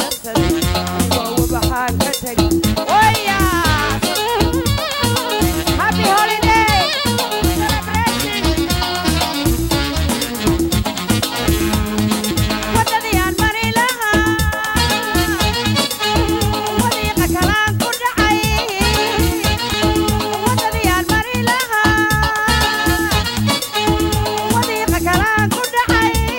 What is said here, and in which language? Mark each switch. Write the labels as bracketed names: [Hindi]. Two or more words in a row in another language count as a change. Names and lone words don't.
[Somali] Anigoo ubaxaan ka tegay. Oya! [English] Happy holiday! Celebration! [Somali] Waddadii aan mari lahaa, wadiiqa kalaan ku dhacay. Waddadii aan mari lahaa, wadiiqa kalaan ku dhacay.